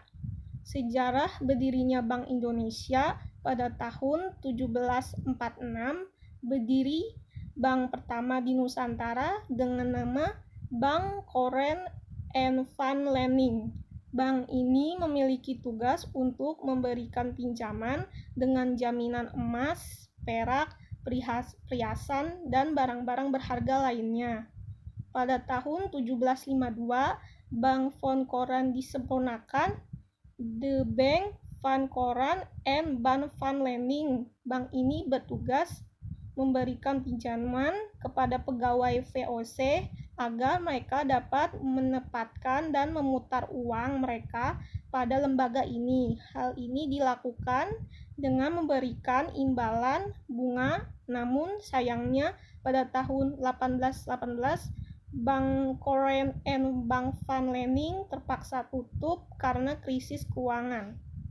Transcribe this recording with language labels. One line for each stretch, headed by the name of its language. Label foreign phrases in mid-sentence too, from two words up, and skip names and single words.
Indonesian: Sejarah berdirinya Bank Indonesia pada tahun 1746, berdiri bank pertama di Nusantara dengan nama Bank Koren and Van Lening. Bank ini memiliki tugas untuk memberikan pinjaman dengan jaminan emas, perak, perhiasan, dan barang-barang berharga lainnya. Pada tahun 1752, Bank Van Koren disempurnakan, The Bank Van Koren and Bank Van Lening. Bank ini bertugas memberikan pinjaman kepada pegawai VOC agar mereka dapat menempatkan dan memutar uang mereka pada lembaga ini. Hal ini dilakukan dengan memberikan imbalan bunga, namun sayangnya pada tahun 1818 Bank Koren and Bank Van Lening terpaksa tutup karena krisis keuangan.